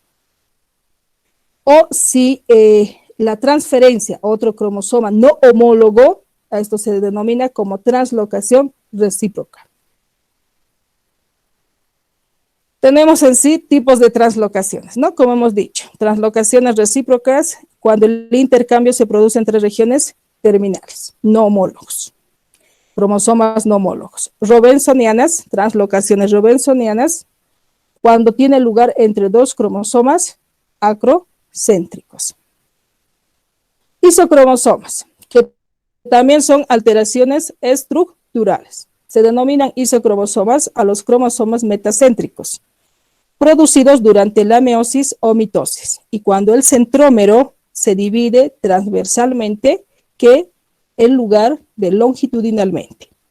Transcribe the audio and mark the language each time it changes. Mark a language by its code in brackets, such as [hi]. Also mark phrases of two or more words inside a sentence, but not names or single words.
[es] O si la transferencia a otro cromosoma no homólogo, a esto se denomina como translocación recíproca. Tenemos en sí tipos de translocaciones, ¿no? Como hemos dicho, translocaciones recíprocas cuando el intercambio se produce entre regiones terminales, no homólogos, cromosomas no homólogos. Robensonianas, translocaciones robensonianas, cuando tiene lugar entre dos cromosomas acrocéntricos. Isocromosomas, que también son alteraciones estructurales. Se denominan isocromosomas a los cromosomas metacéntricos, producidos durante la meiosis o mitosis, y cuando el centrómero se divide transversalmente que en lugar de longitudinalmente.